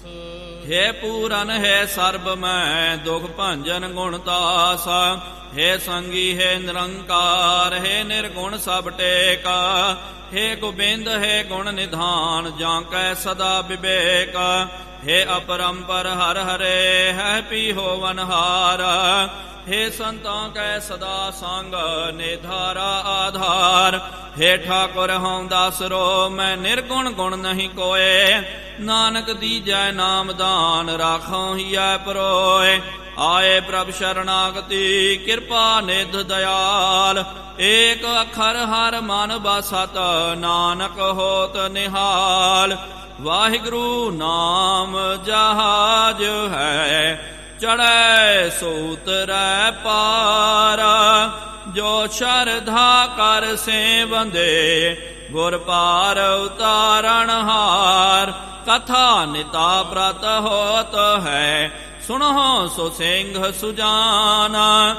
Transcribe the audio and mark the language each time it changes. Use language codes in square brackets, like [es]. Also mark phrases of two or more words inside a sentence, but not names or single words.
[pa] ਹੈ ਪੂਰਨ ਹੈ ਸਰਬ ਮੈਂ, ਦੁਖ ਭੰਜਨ ਗੁਣ ਦਾਸ। ਹੈ ਸੰਗੀ ਹੈ ਨਿਰੰਕਾਰ, ਹੈ ਨਿਰਗੁਣ ਸਭ ਟੇਕਾ। ਹੈ ਗੋਬਿੰਦ ਹੈ ਗੁਣ ਨਿਧਾਨ, ਜਾਂ ਕੈ ਸਦਾ ਵਿਵੇਕ। ਹੈ ਅਪਰੰਪਰ ਹਰ ਹਰੇ, ਹੈ ਪੀ ਹੋਵਨਹਾਰ। ਹੇ ਸੰਤਾਂ ਕੈ ਸਦਾ ਸੰਗ ਨਿਧਾਰਾ ਆਧਾਰ। ਹੇ ਠਾਕੁਰ ਹੂੰ ਦਾਸਰੋ, ਮੈਂ ਨਿਰਗੁਣ ਗੁਣ ਨਹੀਂ ਕੋਇ। ਨਾਨਕ ਦੀਜੈ ਨਾਮ ਦਾਨ, ਰਾਖੋਂ ਹਿਆ ਪਰੋਇ। ਆਏ ਪ੍ਰਭ ਸ਼ਰਣਾਗਤਿ, ਕ੍ਰਿਪਾ ਨਿਧ ਦਇਆਲ। ਏਕ ਅਖਰ ਹਰ ਮਨ ਬਸਤ, ਨਾਨਕ ਹੋਤ ਨਿਹਾਲ। ਵਾਹਿਗੁਰੂ ਨਾਮ ਜਹਾਜ ਹੈ, ਚੜ੍ਹੈ ਸੋ ਉਤਰੈ ਪਾਰ। ਜੋ ਸ਼ਰਧਾ ਕਰ ਸੇਵੰਦੇ, ਗੁਰ ਪਾਰ ਉਤਾਰਨ ਹਾਰ। ਕਥਾ ਨਿਤਾ ਪ੍ਰਤ ਹੋਤ ਹੈ, ਸੁਣੋ ਸੋ ਸਿੰਘ ਸੁਜਾਨਾ।